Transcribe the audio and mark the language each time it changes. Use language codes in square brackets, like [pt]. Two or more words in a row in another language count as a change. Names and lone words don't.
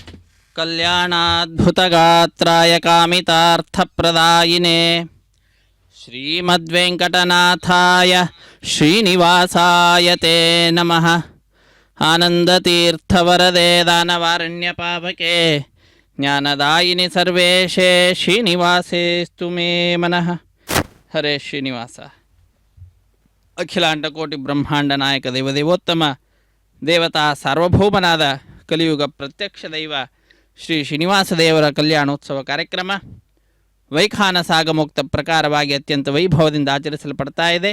[sa] కళ్యాణాద్భుతగాత్రాయ కామితార్థప్రదాయినే ಶ್ರೀಮದ್ವೆಂಕಟನಾಥಾಯ ಶ್ರೀನಿವಾಸಾಯ ತೇ ನಮಃ. ಆನಂದತೀರ್ಥವರದೆ ದಾನವಾರಣ್ಯಪಾವಕೆ ಜ್ಞಾನದಾಯಿನಿ ಸರ್ವೇಶೇ ಶ್ರೀನಿವಾಸೇಸ್ತು ಮೇ ಮನಃ. ಹರೇ ಶ್ರೀನಿವಾಸ. [kn] ಅಖಿಲಾಂಡ ಕೋಟಿ ಬ್ರಹ್ಮಾಂಡ ನಾಯಕ ದೇವದೇವೋತ್ತಮ ದೇವತಾ ಸಾರ್ವಭೌಮನಾದ ಕಲಿಯುಗ ಪ್ರತ್ಯಕ್ಷ ದೈವ ಶ್ರೀ ಶ್ರೀನಿವಾಸ ದೇವರ ಕಲ್ಯಾಣೋತ್ಸವ ಕಾರ್ಯಕ್ರಮ ವೈಖಾನ ಸಾಗಮುಕ್ತ ಪ್ರಕಾರವಾಗಿ ಅತ್ಯಂತ ವೈಭವದಿಂದ ಆಚರಿಸಲ್ಪಡ್ತಾ ಇದೆ.